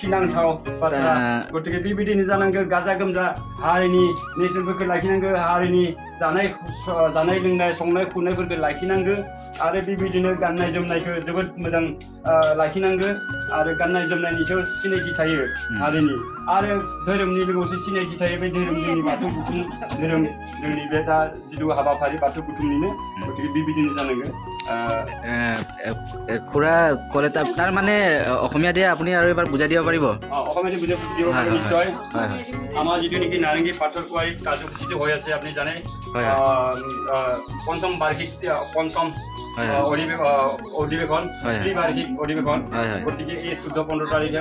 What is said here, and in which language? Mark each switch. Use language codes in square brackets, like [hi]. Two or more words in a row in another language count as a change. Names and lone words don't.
[brx] नांथाव बाथ्रा गतिके बेबायदिनो जानांगौ गाजा गोमजा हारिनि नेरसोनफोरखौ लाखिनांगौ हारिनि जानाय लोंनाय संनाय खुरनायफोरखौ लाखिनांगौ आरो बेबायदिनो गाननाय जोमनायखौ जोबोद मोजां लाखिनांगौ आरो गाननाय जोमनायनि सायाव सिनायथि थायो हारिनि आरो धोरोमनि लोगोसे सिनायथि थायो बे धोरोम जोंनि बाथौ बुथुम धोरोम जोंनि बे दा जिथु हाबाफारि बाथौ बुथुमनिनो गतिके बेबायदिनो जानांगौ [as] খুৰা ক'লে তাৰ মানে অসমীয়া দিয়ে আপুনি আৰু এবাৰ বুজাই দিব পাৰিব অসমীয়া বুজাই দিব পাৰিম নিশ্চয় আমাৰ যিটো নেকি নাৰেংগী পাথৰকুৱাৰীত কাৰ্যসূচীটো হৈ আছে আপুনি জানে পঞ্চম বাৰ্ষিক পঞ্চম অধিৱেশন ত্ৰিবাৰ্ষিক অধিৱেশন গতিকে এই 14-15 তাৰিখে